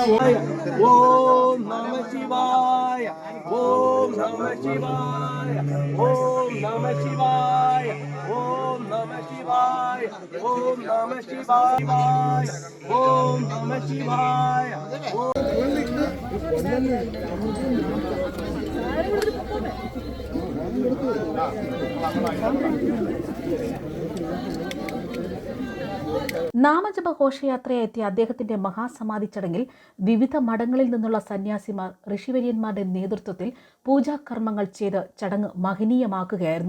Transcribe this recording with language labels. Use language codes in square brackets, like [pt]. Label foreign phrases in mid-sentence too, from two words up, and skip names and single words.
[sa] ॐ नमः शिवाय. ॐ नमः शिवाय। ॐ नमः शिवाय. ॐ नमः शिवाय। ॐ नमः शिवाय. ॐ नमः शिवाय. [ml] നാമജപ ഘോഷയാത്രയെത്തിയ അദ്ദേഹത്തിന്റെ മഹാസമാധി ചടങ്ങിൽ വിവിധ മഠങ്ങളിൽ നിന്നുള്ള സന്യാസിമാർ ഋഷിവര്യന്മാരുടെ നേതൃത്വത്തിൽ പൂജാകർമ്മങ്ങൾ ചെയ്ത് ചടങ്ങ് മഹനീയമാക്കുകയായിരുന്നു.